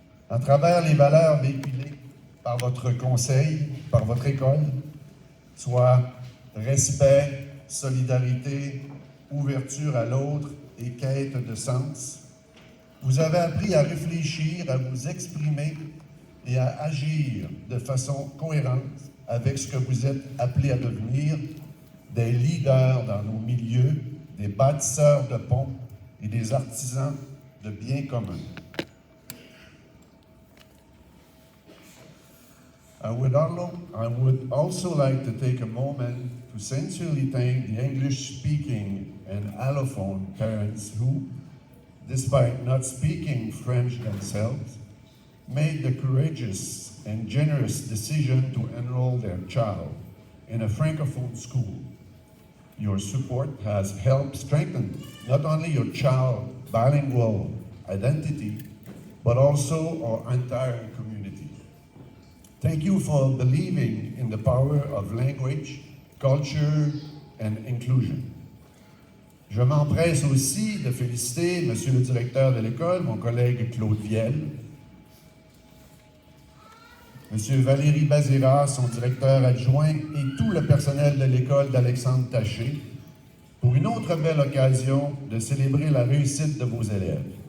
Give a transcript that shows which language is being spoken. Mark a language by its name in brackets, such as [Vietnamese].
[French] À travers les valeurs véhiculées par votre conseil, par votre école, soit respect, solidarité, ouverture à l'autre et quête de sens, vous avez appris à réfléchir, à vous exprimer et à agir de façon cohérente avec ce que vous êtes appelés à devenir, des leaders dans nos milieux, des bâtisseurs de ponts et des artisans de biens communs. [English] I would also like to take a moment to sincerely thank the English-speaking and allophone parents who, despite not speaking French themselves, made the courageous and generous decision to enroll their child in a Francophone school. Your support has helped strengthen not only your child's bilingual identity, but also our entire community. Thank you for believing in the power of language, culture, and inclusion. [French] Je m'empresse aussi de féliciter Monsieur le directeur de l'école, mon collègue Claude Viel, Monsieur Valérie Bazira, son directeur adjoint, et tout le personnel de l'école d'Alexandre Taché, pour une autre belle occasion de célébrer la réussite de vos élèves.